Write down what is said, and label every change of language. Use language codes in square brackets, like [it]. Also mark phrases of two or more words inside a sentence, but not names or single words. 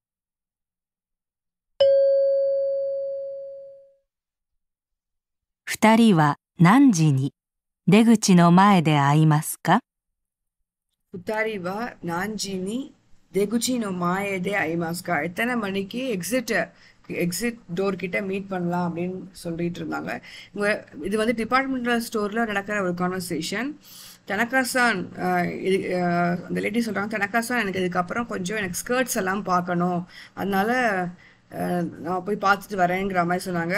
[ja] 2 人は何時に出口の前で会いますか？ 2人は何時に出口の前で会いますか? [ta] எத்தனை மணிக்கு [en] exit door [ta] கிட்ட மீட் பண்ணலாம் அப்படின்னு சொல்லிட்டு இருந்தாங்க. இது வந்து [en] departmental store [ta] நடக்கிற ஒரு கான்வர்சேஷன். தனக்காசான் அந்த லேடி சொல்கிறாங்க, தனக்காசான் எனக்கு இதுக்கப்புறம் கொஞ்சம் எனக்கு ஸ்கர்ட்ஸ் எல்லாம் பார்க்கணும், அதனால நான் போய் பார்த்துட்டு வரேங்கிற மாதிரி சொன்னாங்க.